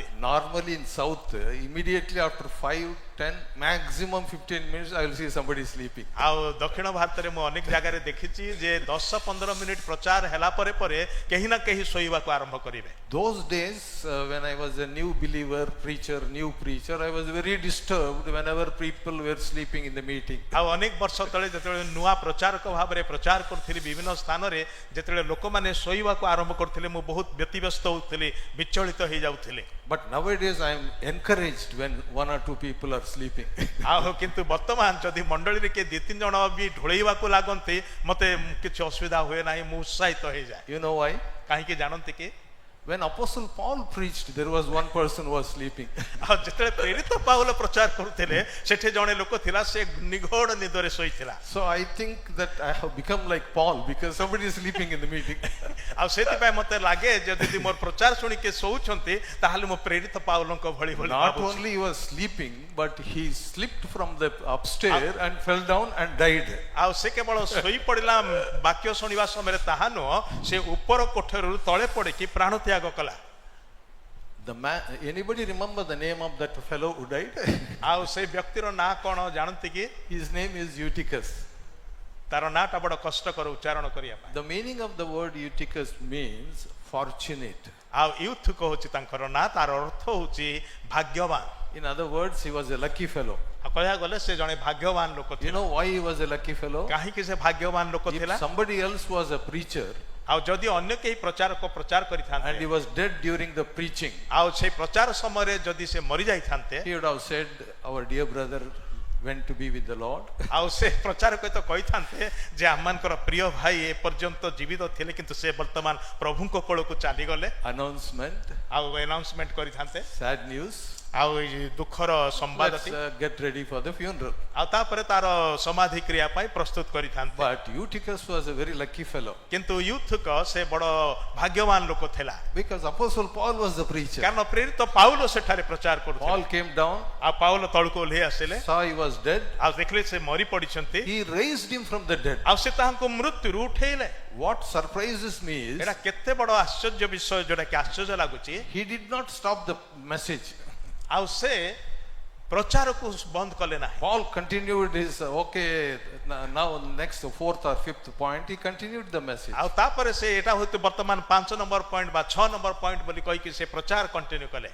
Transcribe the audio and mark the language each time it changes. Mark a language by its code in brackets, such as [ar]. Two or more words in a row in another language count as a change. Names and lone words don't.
[en] Normally in South, immediately after 5, 10, maximum 15 minutes, I will see somebody sleeping. [or] ଆଉ ଦକ୍ଷିଣ ଭାରତରେ ମୁଁ ଅନେକ ଜାଗାରେ ଦେଖିଛି ଯେ 10-15 ମିନିଟ୍ ପ୍ରଚାର ହେଲା ପରେ ପରେ କେହି ନା କେହି ଶୋଇବାକୁ ଆରମ୍ଭ କରିବେ। [en] Those days, when I was a new believer, new preacher, I was very disturbed whenever people were sleeping in the meeting. [or] ଆଉ ଅନେକ ବର୍ଷ ତଳେ ଯେତେବେଳେ ନୂଆ ପ୍ରଚାରକ ଭାବରେ ପ୍ରଚାର କରୁଥିଲି ବିଭିନ୍ନ ସ୍ଥାନରେ, ଯେତେବେଳେ ଲୋକମାନେ ଶୋଇବାକୁ ଆରମ୍ଭ କରୁଥିଲେ ମୁଁ ବହୁତ ବ୍ୟତିବ୍ୟସ୍ତ ହେଉଥିଲି, ବିଚଳିତ ହେଇଯାଉଥିଲି। [en] But nowadays I am encouraged when 1 or 2 people are sleeping. [or] ଆଉ କିନ୍ତୁ ବର୍ତ୍ତମାନ ଯଦି ମଣ୍ଡଳୀରେ କିଏ 2-3 ଜଣ ବି ଢୋଳେଇବାକୁ ଲାଗନ୍ତି ମତେ କିଛି ଅସୁବିଧା ହୁଏ ନାହିଁ, ମୁଁ ଉତ୍ସାହିତ ହେଇଯାଏ। [en] You know why? [or] କାହିଁକି ଜାଣନ୍ତି କି? [en] When Apostle Paul preached, there was one person who was sleeping. [or] ଆଉ ଯେତେବେଳେ ପ୍ରେରିତ ପାଉଲ ପ୍ରଚାର କରୁଥିଲେ ସେଠି ଜଣେ ଲୋକ ଥିଲା, ସେ ନିଘୋଡ଼ ନିଦରେ ଶୋଇଥିଲା। [en] So I think that I have become like Paul because somebody is sleeping in the meeting. [or] ଆଉ ସେଥିପାଇଁ ମତେ ଲାଗେ ଯେ ଯଦି ମୋର ପ୍ରଚାର ଶୁଣିକି ଶୋଉଛନ୍ତି ତାହେଲେ ମୁଁ ପ୍ରେରିତ ପାଉଲଙ୍କ ଭଳି ଭଳି [en] Not [or] ଭାବୁଛି। [en] only he was sleeping, but he slipped from the upstairs and fell down and died. [or] ଆଉ ସେ କେବଳ ଶୋଇ ପଡ଼ିଲା ବାକ୍ୟ ଶୁଣିବା ସମୟରେ ତାହା ନୁହଁ, ସେ ଉପର କୋଠରୀରୁ ତଳେ ପଡ଼ିକି ପ୍ରାଣ ତ୍ୟାଗ କଲା। [en] The man, anybody remember the name of that fellow who died? [or] ଆଉ ସେ ବ୍ୟକ୍ତିର ନାଁ କଣ ଜାଣନ୍ତି କି? [en] His name is Eutychus. [or] ତାର ନାଁଟା ବଡ଼ କଷ୍ଟକର ଉଚ୍ଚାରଣ କରିବା ପାଇଁ। [en] The meaning of the word Eutychus means fortunate. [or] ଆଉ ୟୁଥୁକ ହଉଛି ତାଙ୍କର ନାଁ, ତାର ଅର୍ଥ ହଉଛି ଭାଗ୍ୟବାନ। [en] In other words, he was a lucky fellow. [or] ଆଉ କହିବାକୁ ଗଲେ ସେ ଜଣେ ଭାଗ୍ୟବାନ ଲୋକ [en] You [or] ଥିଲା। [en] know why he was a lucky fellow? [or] କାହିଁକି ସେ ଭାଗ୍ୟବାନ ଲୋକ ଥିଲା? [en] If somebody else was a preacher [or] ଆଉ ଯଦି ଅନ୍ୟ କେହି ପ୍ରଚାରକ ପ୍ରଚାର [en] and [or] କରିଥାନ୍ତେ [en] he was dead during the preaching, [or] ଆଉ ସେ ପ୍ରଚାର ସମୟରେ ଯଦି ସେ ମରି ଯାଇଥାନ୍ତେ, [en] he would have said, our dear brother went to be with the Lord. [or] ଆଉ ସେ ପ୍ରଚାରକ ତ କହିଥାନ୍ତେ ଯେ ଆମମାନଙ୍କର ପ୍ରିୟ ଭାଇ ଏ ପର୍ଯ୍ୟନ୍ତ ଜୀବିତ ଥିଲେ କିନ୍ତୁ ସେ ବର୍ତ୍ତମାନ ପ୍ରଭୁଙ୍କ କୋଳକୁ ଚାଲିଗଲେ। [en] Announcement, [or] ଆଉ ଆନାଉନ୍ସମେଣ୍ଟ କରିଥାନ୍ତେ, [en] sad news. [or] ଆଉ ଏଇ ଦୁଃଖର ସମ୍ବାଦ [en] Let's get ready for the funeral. [or] ଆଉ ତାପରେ ତାର ସମାଧି କ୍ରିୟା ପାଇଁ ପ୍ରସ୍ତୁତ କରିଥାନ୍ତେ। [en] But Eutychus was a very lucky fellow [or] କିନ୍ତୁ ୟୁଥୁକ ସେ ବଡ଼ ଭାଗ୍ୟବାନ ଲୋକ ଥିଲା, [en] because Apostle Paul was the preacher. [or] କାରଣ ପ୍ରେରିତ ପାଉଲ ସେଠାରେ ପ୍ରଚାର କରୁଥିଲେ। [en] Paul came down, [or] ଆଉ ପାଉଲ ତଳକୁ ଓହ୍ଲେଇ ଆସିଲେ, [en] saw he was dead. [or] ଆଉ ଦେଖିଲେ ସେ ମରି ପଡ଼ିଛନ୍ତି, [en] He raised him from the dead. [or] ଆଉ ସେ ତାହାଙ୍କୁ ମୃତ୍ୟୁରୁ ଉଠେଇଲେ। [en] What surprises me is [or] ଏଇଟା କେତେ ବଡ଼ ଆଶ୍ଚର୍ଯ୍ୟ ବିଷୟ, ଯୋଉଟା କି ଆଶ୍ଚର୍ଯ୍ୟ ଲାଗୁଛି। [en] he did not stop the message. [or] ଆଉ ସେ ପ୍ରଚାରକୁ ବନ୍ଦ କଲେ ନାହିଁ। [en] Paul continued his now next 4th or 5th point, he continued the message. [or] ଆଉ ତାପରେ ସେ ଏଇଟା ହଉଛି ବର୍ତ୍ତମାନ 5 [en] number point [or] ବା 6 [en] number point [or] ବୋଲି କହିକି ସେ ପ୍ରଚାର କଣ୍ଟିନ୍ୟୁ କଲେ।